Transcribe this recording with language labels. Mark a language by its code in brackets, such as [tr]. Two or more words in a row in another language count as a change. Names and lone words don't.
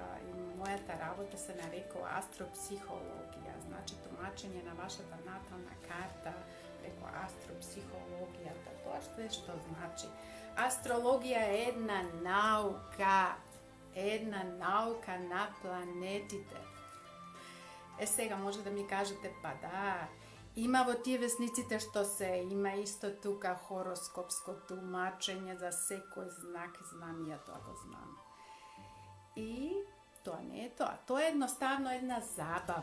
[mk] И моја та работа се нареко астропсихологија, значи тумачење на ваша натална карта преко астропсихологијата. [sr] To je što znači. Astrologija je jedna nauka [mk] na planetite. Сега може да ми кажете, па да, има во тие весниците што се, има исто тука хороскопско тумачење за секој знак, знам, ја тоа го знам. И тоа не е тоа, тоа е едноставно една забава.